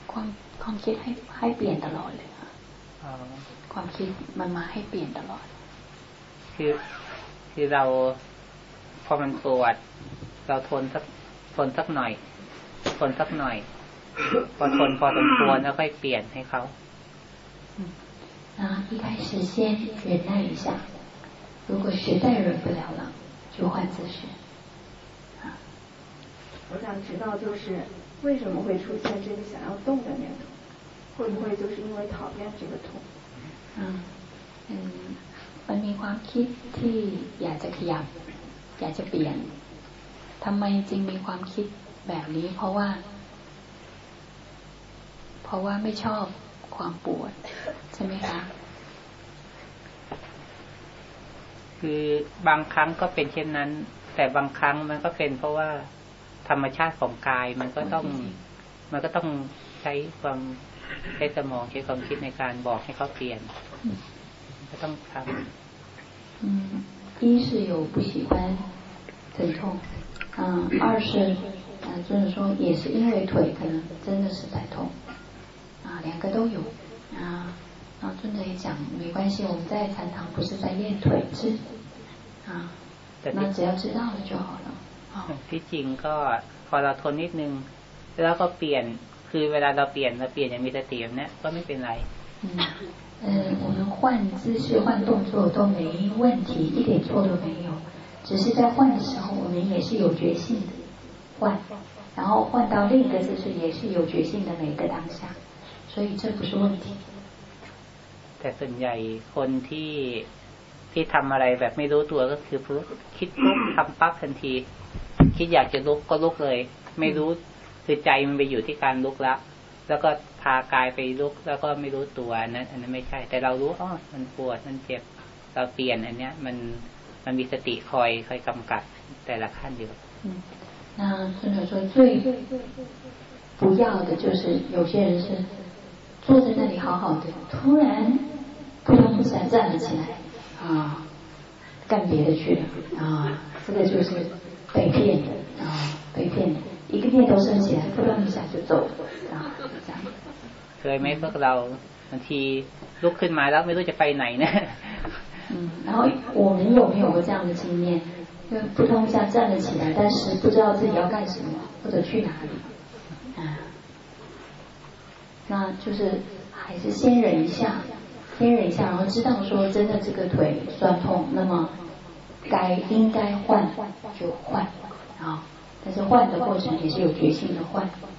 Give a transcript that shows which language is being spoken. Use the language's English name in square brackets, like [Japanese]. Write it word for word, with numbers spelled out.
[Thai] ความความคิดให้ให้เปลี่ยนตลอดเลยค่ะความคิดมันมาให้เปลี่ยนตลอด คือคือเราพอมันปวดเราทนสักทนสักหน่อยทนสักหน่อยพอทนพอสมควรแล้วค่อยเปลี่ยนให้เขา [Chinese] 啊，一开始先忍耐一下，如果实在忍不了了，就换姿势。啊，我想知道就是为什么会出现这个想要动的念头，会不会就是因为讨厌这个痛？ [Thai] 嗯嗯，มันมีความคิดที่อยากจะขยับอยากจะเปลี่ยนทำไมจึงมีความคิดแบบนี้เพราะว่าเพราะว่าไม่ชอบความปวดใช่ไหมคะ คือบางครั้งก็เป็นเช่นนั้นแต่บางครั้งมันก็เป็นเพราะว่าธรรมชาติของกายมันก็ต้องมันก็ต้องใช้ความใช้สมองใช้ความคิดในการบอกให้เขาเปลี่ยนก็ต้องทำ [Chinese] 嗯一是有不喜欢疼痛嗯二是嗯就是说也是因为腿可能真的是在痛啊，两个都有啊。然后尊者也讲，没关系，我们在禅堂不是在练腿肢啊，那只要知道了就好了。啊， [Thai] ที่จริงก็พอเราทนนิดนึงแล้วก็เปลี่ยนคือเวลาเราเปลี่ยนเราเปลี่ยนอย่างมีสติแบบนี้ก็ไม่เป็นไร。 [Chinese] 嗯，呃，我们换姿势、换动作都没问题，一点错都没有。只是在换的时候，我们也是有决心的换，然后换到另一个姿势也是有决心的每一个当下。所以这不是问题。 [Thai] แต่ส่วนใหญ่คนที่ที่ทำอะไรแบบไม่รู้ตัวก็คือคิดปุ๊บทำปั๊บทันทีคิดอยากจะลุกก็ลุกเลยไม่รู้คือใจมันไปอยู่ที่การลุกละแล้วก็พากายไปลุกแล้วก็ไม่รู้ตัวนั้นอันนั้นไม่ใช่แต่เรารู้อ๋อมันปวดมันเจ็บเราเปลี่ยนอันเนี้ยมันมันมีสติคอยคอยกำกับแต่ละขั้นอยู่ [Chinese] 那尊者说最不要的就是有些人是坐在那里好好的，突然扑通一下站了起来，啊，干别的去了，啊，这个就是被骗的，啊，被骗的，一个念头升起来，扑通一下就走了，啊，这样。 [Thai] เคยไหมพวกเราบางทีลุกขึ้นมาแล้วไม่รู้จะไปไหนนะ [Chinese] 嗯，然后我们有没有过这样的经验？就扑通一下站了起来，但是不知道自己要干什么或者去哪里啊。那就是还是先忍一下，先忍一下，然后知道说真的这个腿酸痛，那么该应该换就换啊，但是换的过程也是有决心的换。